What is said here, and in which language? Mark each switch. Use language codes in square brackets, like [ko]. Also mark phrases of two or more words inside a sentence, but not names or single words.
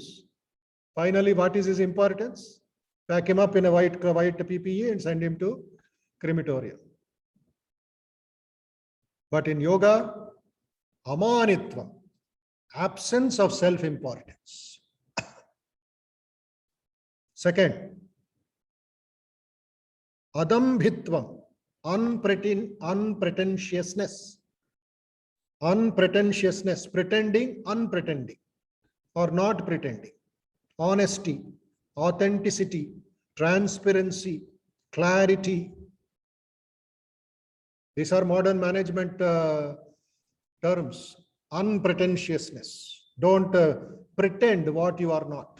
[en] Finally, what is his importance? Pack him up in a white PPE and send him to crematorium. But in yoga, amanitvam, absence of self-importance. Second, adambhitvam, unpretentiousness. Unpretentiousness, pretending, unpretending, or not pretending. Honesty, authenticity, transparency, clarity. These are modern management terms. Unpretentiousness. Don't pretend what you are not.